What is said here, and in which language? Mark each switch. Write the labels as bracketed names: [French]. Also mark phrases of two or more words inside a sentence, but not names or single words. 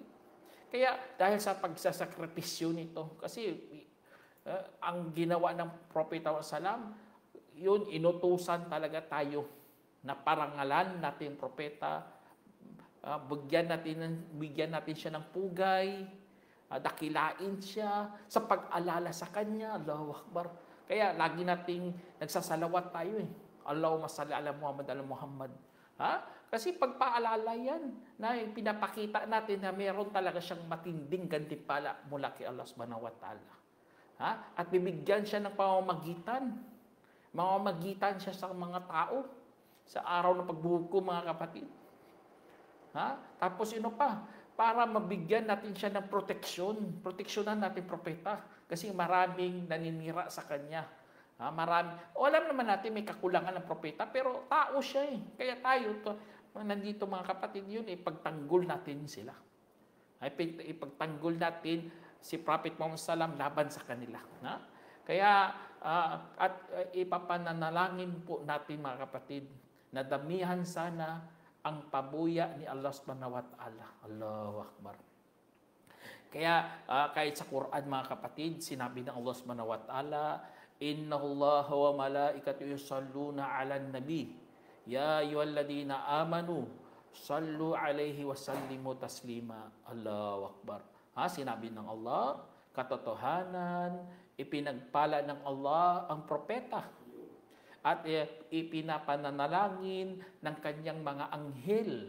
[Filipino] Kaya dahil sa pagsasakripisyo nito, kasi ang ginawa ng Propeta Muhammad Sallam, yun inutusan talaga tayo na parangalan natin Propeta, bigyan natin siya ng pugay, dakilain siya sa pag-alala sa kanya. [Arabic] الله أكبر. [Filipino] Kaya lagi nating nagsasalawat tayo [Arabic] اللهم صل على محمد على محمد. [Filipino] Kasi pagpaalala yan na pinapakita natin na meron talaga siyang matinding gantimpala mula kay Allah [Arabic] سبحانه وتعالى. [Filipino] At bibigyan siya ng pamamagitan. Mamamagitan siya sa mga tao sa araw ng pagbuhukom mga kapatid. Tapos para mabigyan natin siya ng proteksyon. Proteksyonan natin Propeta. Kasi maraming naninira sa kanya. Alam naman natin may kakulangan ng Propeta, pero tao siya Kaya tayo, nandito mga kapatid yun, ipagtanggol natin sila. Ipagtanggol natin si Prophet Muhammad Sallam laban sa kanila. Kaya, at ipapananalangin po natin mga kapatid, na damihan sana ang pabuya ni Allah [Arabic] سبحانه وتعالى. الله أكبر. [Filipino] Kaya kahit sa Quran mga kapatid, sinabi ng Allah [Arabic] سبحانه وتعالى, إن الله وملائكته يصلون على النبي. يا أيها الذين آمنوا صلوا عليه وسلموا تسليما. الله أكبر. [Filipino] Sinabi ng Allah, katotohanan, ipinagpala ng Allah ang propeta at ipinapananalangin ng kanyang mga anghel.